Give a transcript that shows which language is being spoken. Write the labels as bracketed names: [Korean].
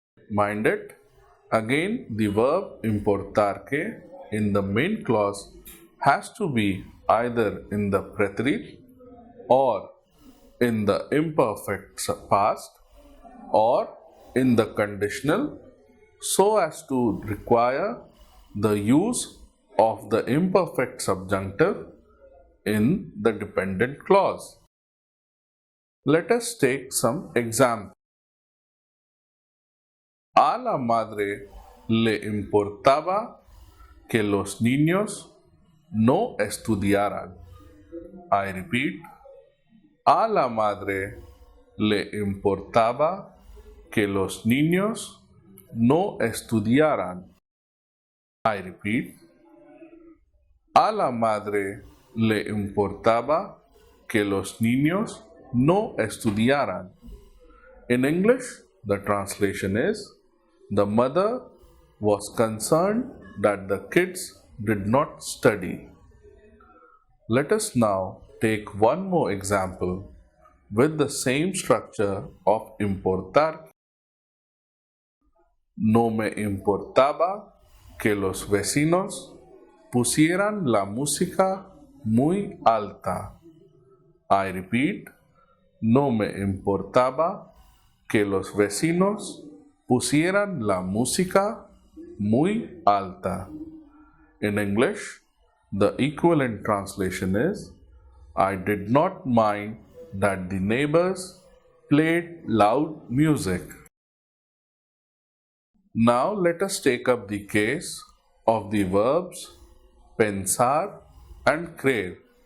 [English] Mind it, again the verb importar que in the main clause has to be either in the preterite or in the imperfect past or in the conditional so as to require the use of the imperfect subjunctive in the dependent clause. Let us take some examples. [Spanish] A la madre le importaba que los niños no estudiaran. [English] I repeat, [Spanish] a la madre le importaba que los niños no estudiaran. [English] I repeat, [Spanish] a la madre le importaba que los niños no estudiaran. [English] In English, the translation is, the mother was concerned that the kids did not study. Let us now take one more example with the same structure of importar. [Spanish] No me importaba que los vecinos pusieran la música muy alta. [English] I repeat, [Spanish] no me importaba que los vecinos pusieran la música muy alta. [English] In English, the equivalent translation is, I did not mind that the neighbors played loud music. Now let us take up the case of the verbs pensar and creer.